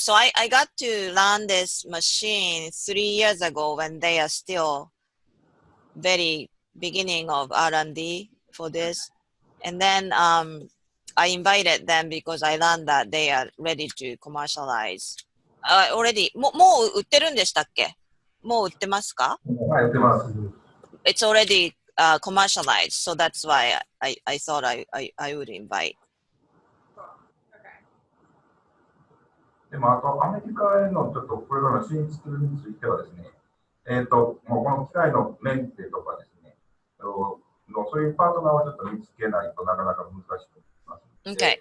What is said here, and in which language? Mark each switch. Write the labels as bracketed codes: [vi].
[en] So I got to learn this machine 3 years ago when they are still very beginning of R&D for this. And then I invited them because I learned that they are ready to commercialize. [ja] Already, もう売ってるんでしたっけ？もう売ってますか？はい、売ってます。 [en] It's already commercialized, so that's why I thought I would invite. Okay. [ja] でもあとアメリカへのちょっとこれからの進出についてはですね、もうこの機械のメンテとかですね、そういうパートナーをちょっと見つけないとなかなか難しくなりますので、